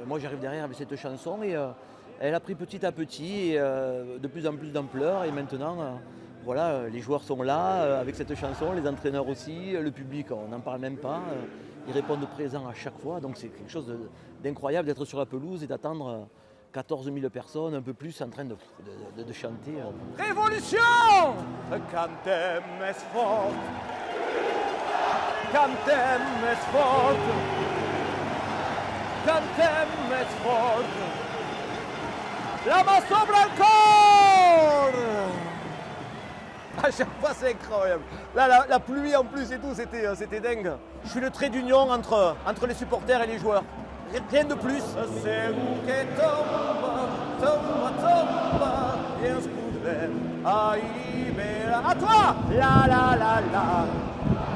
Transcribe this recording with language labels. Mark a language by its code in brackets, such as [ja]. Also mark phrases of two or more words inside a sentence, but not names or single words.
[fr] Moi j'arrive derrière avec cette chanson et elle a pris petit à petit et, de plus en plus d'ampleur et maintenant voilà, les joueurs sont là avec cette chanson, les entraîneurs aussi, le public on n'en parle même pas. Ils répondent présents à chaque fois, donc c'est quelque chose d'incroyable d'être sur la pelouse et d'attendre 14 000 personnes, un peu plus, en train de chanter. Révolution! [ca] Cantem és fort, cantem és fort, cantem és fort, [fr] la main [ca] sobre el cor! [fr] À chaque fois c'est incroyable. Là la pluie en plus et tout, c'était dingue. Je suis le trait d'union entre les supporters et les joueurs. Rien de plus. [ca] Segur que tomba, i ens podrem alliberar. [fr] À toi! La la la la,